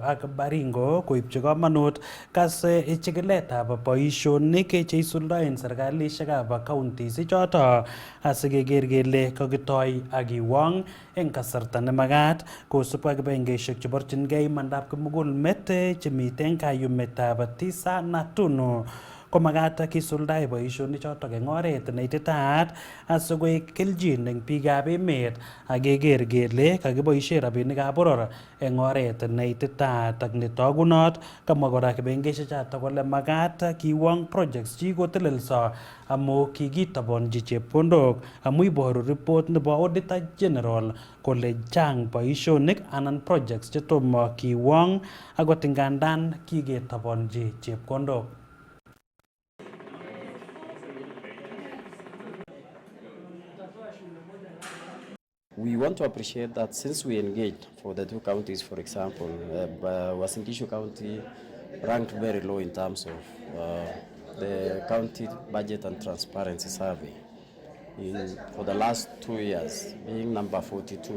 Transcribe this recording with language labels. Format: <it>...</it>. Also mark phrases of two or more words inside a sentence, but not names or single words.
<kln>ak Baringo koibchi komonut kas chikiletab boisionik cheisuldoen serkalishekab counties ichoto asikeker kele kakitoi ak kiwong eng kasarta nemakat kosubkei ak kibagengeishek cheborchingei imandab kimugul met chemiten kayumetab tisa na tunu komakat kisuldae boisionik chotok eng oret neititaat asikoek keljin eng biikab emet ak keker kele kakiboisie rabinikab boror eng oret neititaat ak netogunot. Kamwa kora kibagengeishek chotok kole makat kiwong projects chikotelelso amu kikitobonji chepkondok amu iboru report nebo Auditor General kole chang boisionik anan projects chetomo kiwong akot ingandan kiketobonji chepkondok.</kln> <en>We want to appreciate that since we engaged for the two counties, for example, Uasin Gishu County ranked very low in terms of the county budget and transparency survey for the last 2 years, being number 42.</en>